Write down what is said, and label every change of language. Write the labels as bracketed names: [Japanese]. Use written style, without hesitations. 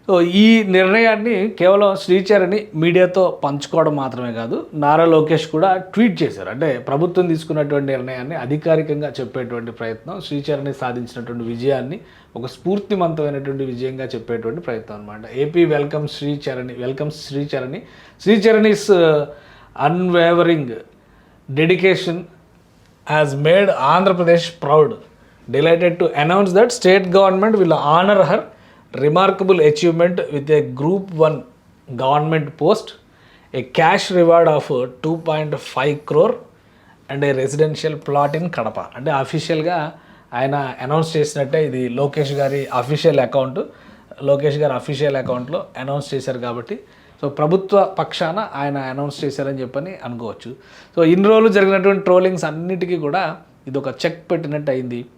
[Telugu] So ఈ నిర్ణయాన్ని కేవలం శ్రీచరణి మీడియాతో పంచుకోవడం మాత్రమే కాదు, నారా లోకేష్ కూడా ట్వీట్ చేశారు. అంటే ప్రభుత్వం తీసుకున్నటువంటి నిర్ణయాన్ని అధికారికంగా చెప్పేటువంటి ప్రయత్నం, శ్రీచరణి సాధించినటువంటి విజయాన్ని ఒక స్ఫూర్తిమంతమైనటువంటి విజయంగా చెప్పేటువంటి ప్రయత్నం అనమాట. [English] AP welcome Sricharani, welcome Sricharani. Sricharani's unwavering dedication has made Andhra Pradesh proud. Delighted to announce that state government will honor her remarkable achievement with a Group 1 government post, a cash reward of 2.5 crore and a residential plot in Kadapa. [Telugu] అంటే అఫీషియల్గా ఆయన announce చేసినట్టే, ఇది లోకేష్ గారి official account, Lokesh గారి official అకౌంట్లో announce చేశారు కాబట్టి సో ప్రభుత్వ పక్షాన ఆయన అనౌన్స్ చేశారని చెప్పని అనుకోవచ్చు. సో ఇన్ని రోజులు జరిగినటువంటి ట్రోలింగ్స్ అన్నిటికీ కూడా ఇది ఒక చెక్ పెట్టినట్టు అయింది.